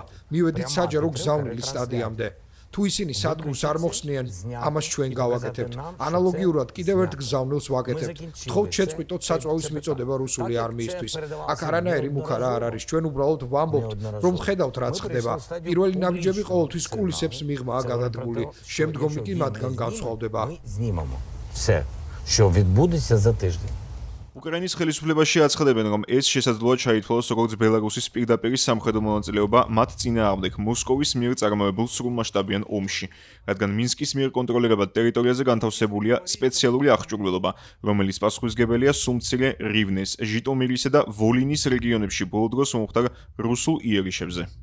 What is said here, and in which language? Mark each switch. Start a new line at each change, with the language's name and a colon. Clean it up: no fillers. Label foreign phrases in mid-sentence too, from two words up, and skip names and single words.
Georgian: მივედით საჯარო გზავნილის სტადიამდე. თუ ისინი სადგურს არ მოხსნიან, ამას ჩვენ გავაკეთებთ. ანალოგიურად კიდევ ერთ გზავნილს ვაკეთებთ. თხოვთ შეწყვიტოთ საწვავის მიწოდება რუსული არმიისთვის. აქ არანაირი მუქარა არ არის. ჩვენ უბრალოდ ვამბობთ, რომ ხედავთ რაც ხდება. პირველი ნაბიჯები ყოველთვის კულისებს მიღმაა გადადგმული. შემდგომი კი მათგან განსხვავდება.
Ukrainian: знімемо все, що відбудеться за тиждень.
Georgian: უკრაინის ხელისუფლებაში აცხადებენ, რომ ეს შესაძლოა ჩაითვალოს როგორც ბელარუსის პირდაპირი სამხედრო მონაწილეობა მათ წინააღმდეგ მოსკოვის მიერ წარმოებულ სრულმასშტაბიან ომში, რადგან მინსკის მიერ კონტროლირებად ტერიტორიაზე განთავსებულია სპეციალური აღჭურვილობა, რომელიც პასუხისმგებელია სუმცირე რივნეს, ჟიტომირისა და ვოლინის რეგიონებში ბოლო დროს მომხდარ რუსულ იერიშებზე.